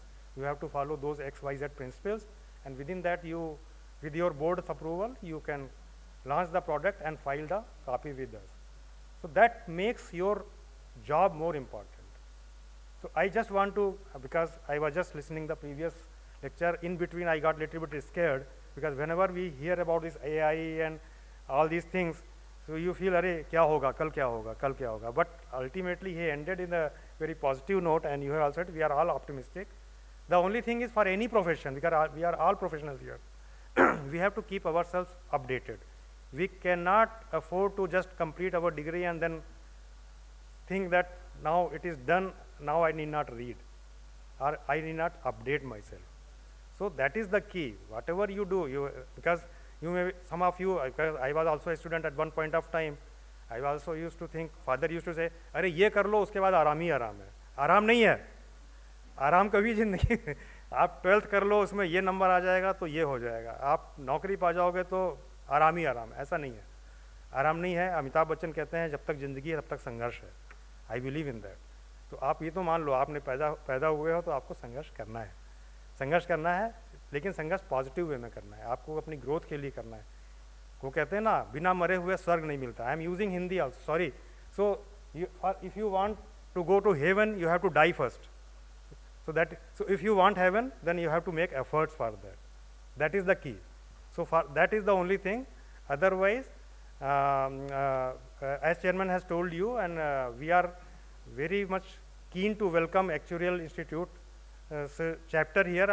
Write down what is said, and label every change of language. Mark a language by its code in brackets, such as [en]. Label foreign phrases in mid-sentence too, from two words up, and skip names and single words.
[en] You have to follow those XYZ principles, and within that, with your board's approval, you can launch the product and file the copy with us. So that makes your job more important. So I just want to, because I was just listening the previous lecture, in between I got little bit scared, because whenever we hear about this AI and all these things, so you feel, [hi] अरे, क्या होगा, कल क्या होगा, कल क्या होगा. [en] But ultimately he ended in a very positive note, and you have also said we are all optimistic. The only thing is for any profession, because we are all professionals here, we have to keep ourselves updated. We cannot afford to just complete our degree and then think that now it is done, now I need not read, or I need not update myself. So that is the key. Whatever you do, because you may, some of you, because I was also a student at one point of time, I also used to think, father used to say, [hi] अरे ये कर लो उसके बाद आराम ही आराम है. आराम नहीं है, आराम कभी जिंदगी आप 12th कर लो, उसमें ये नंबर आ जाएगा तो ये हो जाएगा, आप नौकरी पा जाओगे तो आराम ही आराम. ऐसा नहीं है, आराम नहीं है. अमिताभ बच्चन कहते हैं जब तक जिंदगी है तब तक संघर्ष है. [en] I believe in that. [hi] तो आप ये तो मान लो आपने पैदा हुए हो तो आपको संघर्ष करना है. संघर्ष करना है, लेकिन संघर्ष [en] positive way [hi] में करना है, आपको अपनी ग्रोथ के लिए करना है. वो कहते हैं ना, बिना मरे हुए स्वर्ग नहीं मिलता. [en] I am using Hindi also, sorry. So if you want to go to heaven you have to die first. So if you want heaven, then you have to make efforts for that. That is the key. So that is the only thing. Otherwise, as chairman has told you, and we are very much keen to welcome Actuarial Institute chapter here.